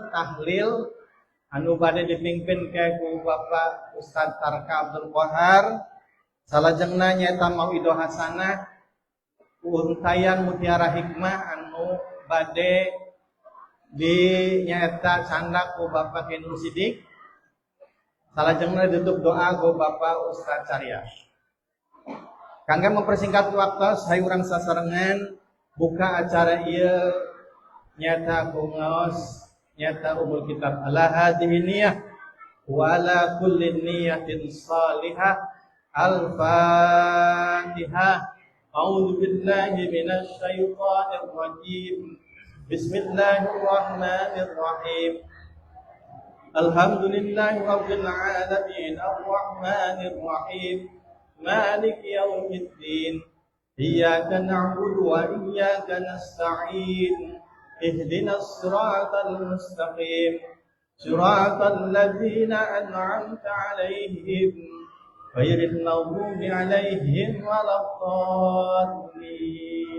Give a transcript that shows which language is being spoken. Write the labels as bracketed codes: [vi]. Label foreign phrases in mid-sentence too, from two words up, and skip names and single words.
[su] tahlil anu bade dipimpin ke ku Bapak Ustaz Tarka Abdul Qahar, salajengna nyaeta [ar] موعظة حسنة [su] untayan mutiara hikmah anu bade di nyaeta candak ku Bapak Kiai Nur Sidik, salajengna ditutup doa ku Bapak Ustaz Carya. Kangge [id] mempersingkat waktu [su] sayu urang sasarengan buka acara ieu nyaeta ku ngaos nyata [ar] أم الكتاب على هذه النية وعلى كل نية صالحة. Al-Fatihah. أعوذ بالله من الشيطان الرجيم. بسم الله الرحمن الرحيم. الحمد لله رب العالمين الرحمن الرحيم مالك يوم الدين إياك نعبد وإياك نستعين اهدنا الصراط المستقيم صراط الذين أنعمت عليهم غير المغضوب عليهم ولا الضالين.